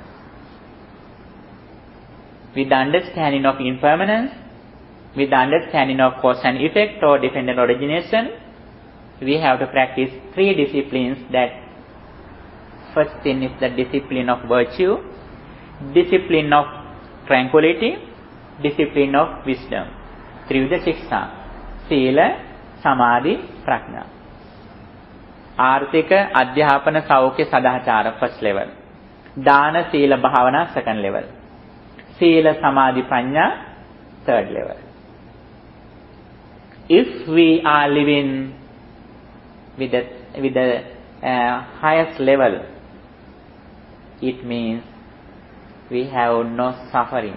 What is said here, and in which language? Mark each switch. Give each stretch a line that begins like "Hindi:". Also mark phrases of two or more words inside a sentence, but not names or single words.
English: With the understanding of impermanence, with the understanding of cause and effect or dependent origination, we have to practice three disciplines. That first thing is the discipline of virtue, discipline of tranquility, discipline of wisdom.
Sanskrit: Trivida Shiksha, Sila, Samadhi, Prajna. Arthika, Adhyapana, Saukya, Sadachara,
English: first level.
Sanskrit: Dana, Sila, Bhavana,
English: second level.
Sanskrit: Sila, Samadhi, Prajna,
English: third level. If we are living with the highest level, it means we have no suffering.